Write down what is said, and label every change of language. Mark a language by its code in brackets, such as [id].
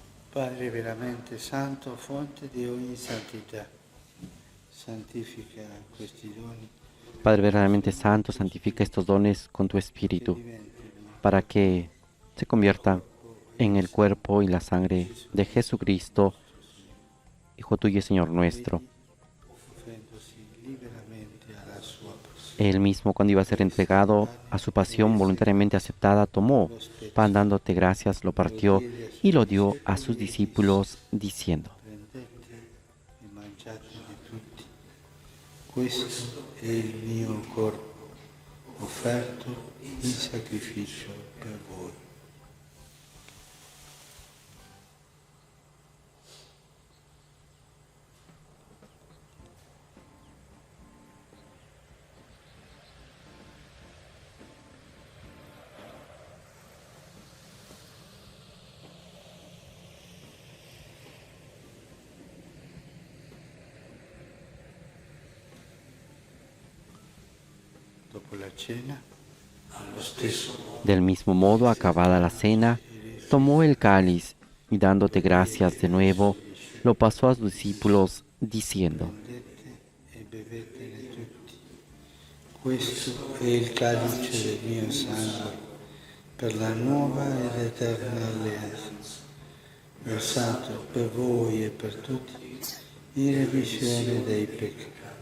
[it] Padre veramente santo, fonte di ogni santità, santifica questi doni [es] Padre verdaderamente santo, santifica estos dones con tu Espíritu, para que se conviertan en el cuerpo y la sangre de Jesucristo, Hijo tuyo y Señor nuestro. [it] offrendosi liberamente alla sua passione. [es] Él mismo, cuando iba a ser entregado a su pasión voluntariamente aceptada, tomó pan dándote gracias, lo partió y lo dio a sus discípulos, diciendo: [it] Prendete e mangiatene tutti. Questo è il mio corpo, offerto in sacrificio per voi. Dopo la cena, allo stesso [es] Del mismo modo, acabada la cena, tomó el cáliz y dándote gracias de nuevo, lo pasó a sus discípulos, diciendo: [it] prendete e bevetene tutti. Questo è il calice del mio sangue, per la nuova ed eterna alleanza, versato per voi e per tutti in remissione dei peccati.